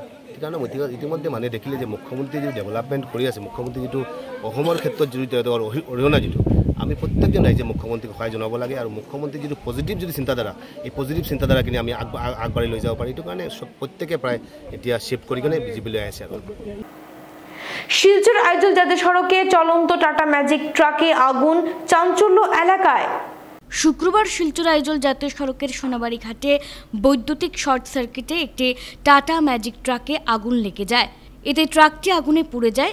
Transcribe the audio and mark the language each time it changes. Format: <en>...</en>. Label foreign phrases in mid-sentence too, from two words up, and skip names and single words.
<as>সেইকাৰণে ইতিমধ্যে মানে দেখিলে যে মুখ্যমন্ত্ৰীয়ে যিটো ডেভেলপমেণ্ট কৰি আছে, মুখ্যমন্ত্ৰী যিটো অসমৰ ক্ষেত্ৰত যিটো তেওঁৰ অৰিহণা যিটো আমি প্ৰত্যেকজন ৰাইজে মুখ্যমন্ত্ৰীক সহায় জনাব লাগে আৰু মুখ্যমন্ত্ৰীৰ যিটো পজিটিভ যিটো চিন্তাধাৰা এই পজিটিভ চিন্তাধাৰাখিনি আমি আগবাঢ়ি লৈ যাব পাৰি। এইটো কাৰণে প্ৰত্যেকে প্ৰায় এতিয়া শ্বিফ্ট কৰি কেনে বিজেপিলৈ আহিছে। আৰু</as> <bn>শিলচর আইজল জাতীয় সড়কে চলন্ত টাটা ম্যাজিক ট্রাকে আগুন, চাঞ্চল্য এলাকায়। শুক্রবার শিলচর আইজল জাতীয় সড়কের সোনাবাড়ি ঘাটে বৈদ্যুতিক</bn> <en>short circuit</en> <bn>একটি টাটা ম্যাজিক ট্রাকে আগুন লেগে যায়। এতে ট্রাকটি আগুনে পুড়ে যায়।</bn>